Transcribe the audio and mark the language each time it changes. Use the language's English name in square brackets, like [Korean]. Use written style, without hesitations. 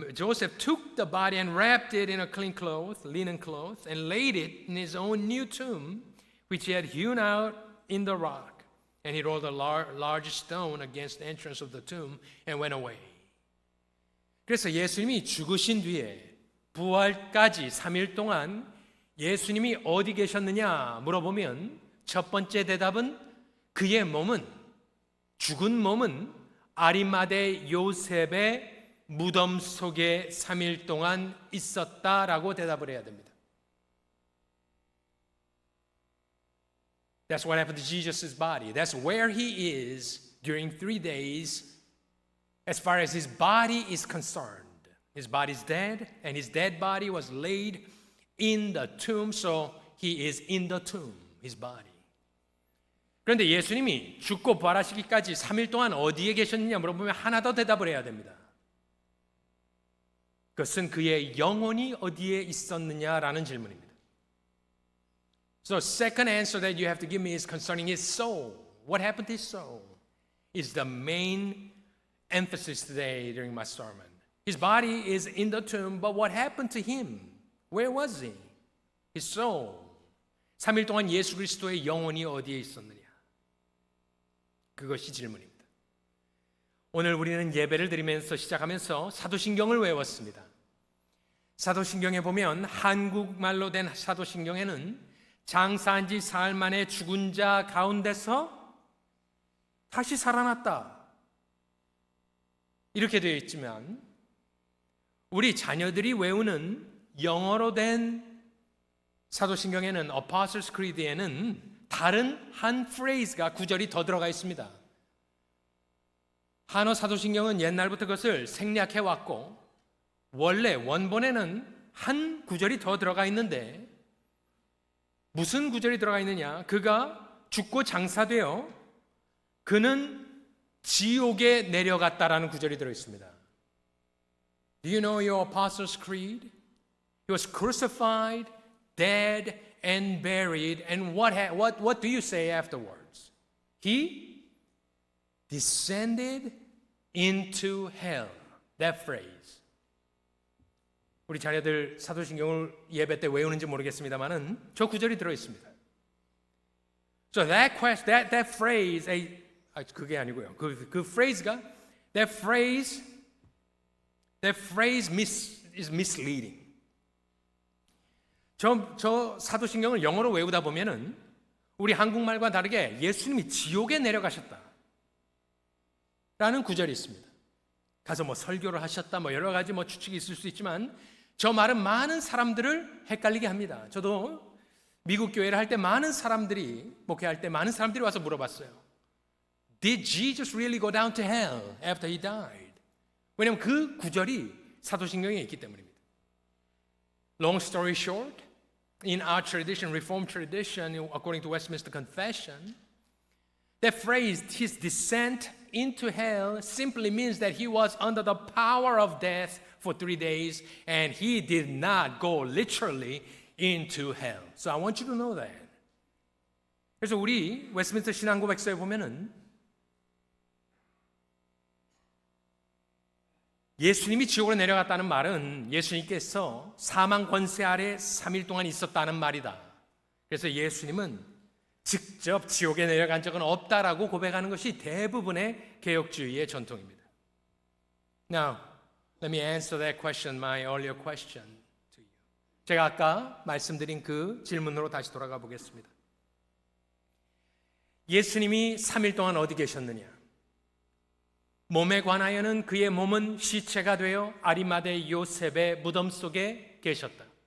[English] Joseph took the body and wrapped it in a clean cloth, linen cloth, and laid it in his own new tomb, which he had hewn out in the rock. And he rolled a large stone against the entrance of the tomb and went away. [Korean] 그래서 예수님이 죽으신 뒤에 부활까지 3일 동안 예수님이 어디 계셨느냐 물어보면 첫 번째 대답은 그의 몸은, 죽은 몸은 아리마대 요셉의 무덤 속에 3일 동안 있었다라고 대답을 해야 됩니다. [English] That's what happened to Jesus' body. That's where he is during 3 days as far as his body is concerned. His body is dead, and his dead body was laid in the tomb, so he is in the tomb, his body. [Korean] 그런데 예수님이 죽고 부활하시기까지 3일 동안 어디에 계셨느냐 물어보면 하나 더 대답을 해야 됩니다. 그것은 그의 영혼이 어디에 있었느냐라는 질문입니다. [English] So second answer that you have to give me is concerning his soul. What happened to his soul is the main emphasis today during my sermon. His body is in the tomb, but what happened to him? Where was he? His soul. [Korean] 3일 동안 예수 그리스도의 영혼이 어디에 있었느냐? 그것이 질문입니다. 오늘 우리는 예배를 드리면서 시작하면서 사도신경을 외웠습니다. 사도신경에 보면 한국말로 된 사도신경에는 장사한 지 사흘 만에 죽은 자 가운데서 다시 살아났다. 이렇게 되어 있지만 우리 자녀들이 외우는 영어로 된 사도신경에는 Apostles' Creed에는 다른 한 프레이즈가 구절이 더 들어가 있습니다. 한어 사도신경은 옛날부터 그것을 생략해 왔고 원래 원본에는 한 구절이 더 들어가 있는데 무슨 구절이 들어가 있느냐? 그가 죽고 장사되어 그는 지옥에 내려갔다라는 구절이 들어 있습니다. [English] Do you know your Apostles' Creed? He was crucified, dead, and buried. And what do you say afterwards? He descended into hell. That phrase. [Korean] 우리 자녀들 사도신경을 예배 때 외우는지 모르겠습니다만은 저 구절이 들어 있습니다. [English] So that phrase, [Korean] 그게 아니고요. 그 phrase가 [English] that phrase is misleading. [Korean] 저 사도신경을 영어로 외우다 보면은 우리 한국말과 다르게 예수님이 지옥에 내려가셨다 라는 구절이 있습니다. 가서 뭐 설교를 하셨다 뭐 여러 가지 뭐 추측이 있을 수 있지만 저 말은 많은 사람들을 헷갈리게 합니다. 저도 미국 교회를 할 때 많은 사람들이 목회할 때 많은 사람들이 와서 물어봤어요. [English] Did Jesus really go down to hell after he died? [Korean] 왜냐하면 그 구절이 사도신경에 있기 때문입니다. [English] Long story short, in our tradition, Reformed tradition, according to Westminster Confession, that phrase, his descent into hell, simply means that he was under the power of death for 3 days and he did not go literally into hell. So I want you to know that. [Korean] 그래서 우리 웨스트민스터 신앙고백서에 보면은 예수님이 지옥으로 내려갔다는 말은 예수님께서 사망 권세 아래 3일 동안 있었다는 말이다. 그래서 예수님은 직접 지옥에 내려간 적은 없다라고 고백하는 것이 대부분의 개혁주의의 전통입니다. [English] Now, let me answer that question, my earlier question to you. [Korean] 제가 아까 말씀드린 그 질문으로 다시 돌아가 보겠습니다. 예수님이 3일 동안 어디 계셨느냐? 몸에 관하여는 그의 몸은 시체가 되어 아리마대 요셉의 무덤 속에 계셨다.